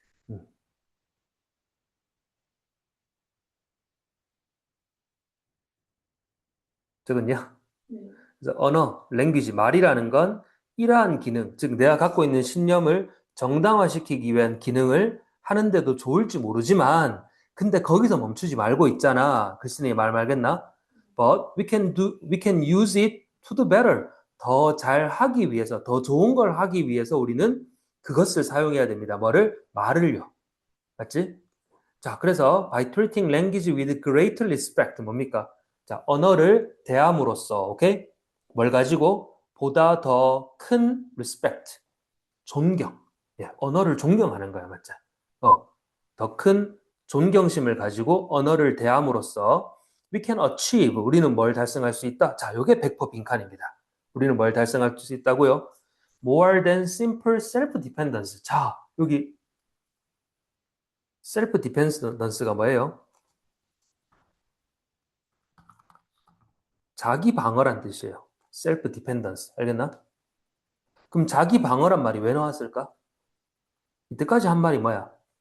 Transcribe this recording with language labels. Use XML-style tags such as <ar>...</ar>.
<ko>음, 적었냐? 네. 그래서 언어, language, 말이라는 건 이러한 기능, 즉 내가 갖고 있는 신념을 정당화시키기 위한 기능을 하는데도 좋을지 모르지만 근데 거기서 멈추지 말고 있잖아. 글쓴이 말 말겠나?</ko> <en>But we can use it to do better.</en> <ko>더 잘하기 위해서, 더 좋은 걸 하기 위해서 우리는 그것을 사용해야 됩니다. 뭐를? 말을요. 맞지? 자, 그래서</ko> <en>by treating language with great respect</en> <ko>뭡니까? 자, 언어를 대함으로써, 오케이? 뭘 가지고? 보다 더 큰 respect, 존경. 예, 언어를 존경하는 거야, 맞죠? 더 큰 존경심을 가지고 언어를 대함으로써</ko> <en>we can achieve,</en> <ko>우리는 뭘 달성할 수 있다? 자, 요게 100% 빈칸입니다. 우리는 뭘 달성할 수 있다고요?</ko> <en>More than simple self-dependence.</en> <ko>자, 여기 self-dependence가 뭐예요? 자기 방어란 뜻이에요. self-dependence. 알겠나? 그럼 자기 방어란 말이 왜 나왔을까? 이때까지 한 말이 뭐야?</ko>